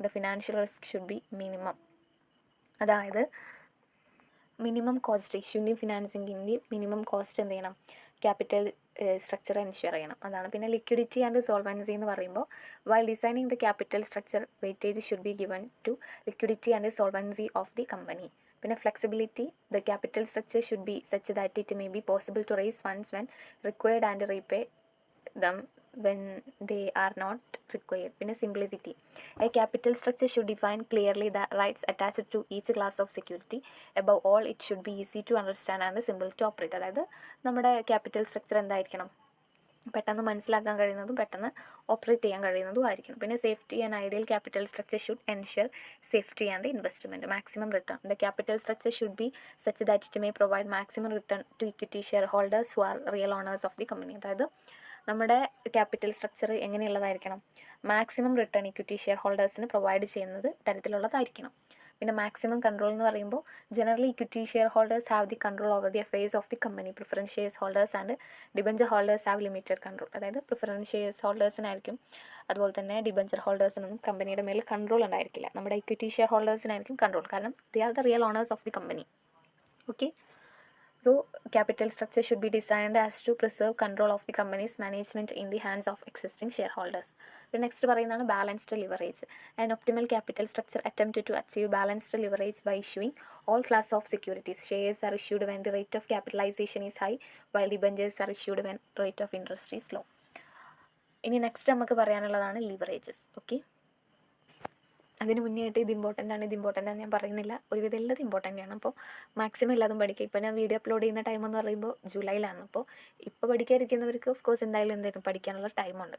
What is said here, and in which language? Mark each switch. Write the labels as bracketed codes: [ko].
[en] The financial risk should be minimum. [ml] അതായത് minimum cost, ഇഷ്യൂൻ്റെയും ഫിനാൻസിങ്ങിൻ്റെയും minimum cost എന്ത് ചെയ്യണം, capital structure ensure ചെയ്യണം. അതാണ്. [en] പിന്നെ liquidity and solvency [ml] എന്ന് പറയുമ്പോൾ [en] While designing the capital structure weightage should be given to liquidity and solvency of the company. പിന്നെ flexibility, the capital structure should be such that it may be possible to raise funds when required and repay them when they are not required. [ml] പിന്നെ simplicity. [en] A capital structure should define clearly the rights attached to each class of security. Above all, it should be easy to understand and simple to operate. [ml] അതായത് നമ്മുടെ capital structure എന്തായിരിക്കണം, പെട്ടെന്ന് മനസ്സിലാക്കാൻ കഴിയുന്നതും പെട്ടെന്ന് operate ചെയ്യാൻ കഴിയുന്നതും ആയിരിക്കണം. [en] പിന്നെ safety and ideal capital structure should ensure safety and investment. Maximum return. The capital structure should be such that it may provide maximum return to equity share holders who are real owners of the company. [ml] അതായത് നമ്മുടെ capital structure എങ്ങനെയുള്ളതായിരിക്കണം, maximum return equity share ഹോൾഡേഴ്സിന് provide ചെയ്യുന്നത് തരത്തിലുള്ളതായിരിക്കണം. [en] പിന്നെ maximum control [ml] എന്ന് പറയുമ്പോൾ [en] Generally equity share holders have the control over the affairs of the company. Preference shares holders and debenture holders have limited control. [ml] അതായത് preference shares ഹോൾഡേഴ്സിനായിരിക്കും, അതുപോലെ തന്നെ debenture ഹോൾഡേഴ്സിനൊന്നും കമ്പനിയുടെ മേൽ control ഉണ്ടായിരിക്കില്ല. നമ്മുടെ ഇക്വിറ്റി ഷെയർ ഹോൾഡേഴ്സിനായിരിക്കും കൺട്രോൾ, കാരണം [en] They are the real owners of the company. Okay, so capital structure should be designed as to preserve control of the company's management in the hands of existing shareholders. The next [ml] പറയുന്നതാണ് [en] balanced leverage. An optimal capital structure attempted to achieve balanced leverage by issuing all class of securities. Shares are issued when the rate of capitalization is high, while debentures are issued when rate of interest is low. [ml] ഇനി next നമുക്ക് പറയാനുള്ളതാണ് leverages. Okay, അതിന് മുന്നേ ആയിട്ട് ഇത് important ആണ് ഞാൻ പറയുന്നില്ല, ഒരുവിധം എല്ലാതും ഇമ്പോർട്ടൻ്റ് ആണ്. അപ്പോൾ മാക്സിമം എല്ലാതും പഠിക്കുക. ഇപ്പോൾ ഞാൻ വീഡിയോ അപ്ലോഡ് ചെയ്യുന്ന ടൈം എന്ന് പറയുമ്പോൾ ജൂലൈയിലാണ്. അപ്പോൾ ഇപ്പോൾ പഠിക്കാതിരിക്കുന്നവർക്ക് ഓഫ് കോഴ്സ് എന്തായാലും പഠിക്കാനുള്ള ടൈമുണ്ട്.